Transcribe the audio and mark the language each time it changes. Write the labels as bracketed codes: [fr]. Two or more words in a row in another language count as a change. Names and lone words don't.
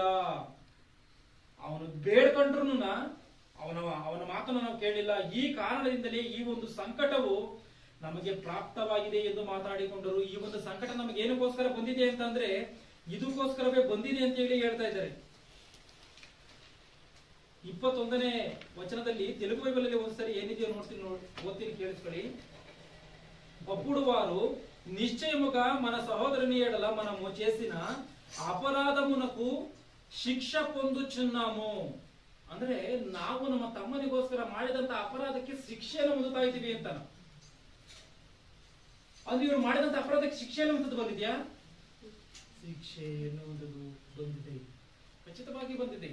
[kn] ಅವನು ಬೇಡ್ಕೊಂಡ್ರು ಅವನ ಮಾತನ್ನು ನಾವು ಕೇಳಿಲ್ಲ. ಈ ಕಾರಣದಿಂದಲೇ ಈ ಒಂದು ಸಂಕಟವು ನಮಗೆ ಪ್ರಾಪ್ತವಾಗಿದೆ ಎಂದು ಮಾತಾಡಿಕೊಂಡರು. ಈ ಒಂದು ಸಂಕಟ ನಮಗೆ ಏನಕ್ಕೋಸ್ಕರ ಬಂದಿದೆ ಅಂತಂದ್ರೆ ಇದಕ್ಕೋಸ್ಕರವೇ ಬಂದಿದೆ ಅಂತ ಹೇಳಿ ಹೇಳ್ತಾ ಇದ್ದಾರೆ. 21ನೇ ವಚನದಲ್ಲಿ తెలుగు బైబిల్ ಅಲ್ಲಿ ಒಂದ್ಸರಿ ಏನಿದೆಯೋ ಓದ್ತೀನಿ ಕೇಳಿಸ್ಕೊಳ್ಳಿ. [te] అప్పుడు వారు నిశ్చయముగా మన సహోదరుని ఎడల మనము చేసిన ಅಪರಾಧమునకు ಶಿಕ್ಷ పొందుచున్నాము. [kn] ಅಂದ್ರೆ ನಾವು ನಮ್ಮ ತಮ್ಮನಿಗೋಸ್ಕರ ಮಾಡಿದಂತ ಅಪರಾಧಕ್ಕೆ ಶಿಕ್ಷೆಯನ್ನು ಹೊಂದುತ್ತಾ ಇದ್ದೀವಿ ಅಂತ. ಅದು ಇವರು ಮಾಡಿದಂತ ಅಪರಾಧಕ್ಕೆ ಶಿಕ್ಷೆ ಅನ್ನುವಂಥದ್ದು ಬಂದಿದ್ಯಾ? ಶಿಕ್ಷೆ ಎನ್ನುವುದು ಬಂದಿದೆ, ಖಚಿತವಾಗಿ ಬಂದಿದೆ.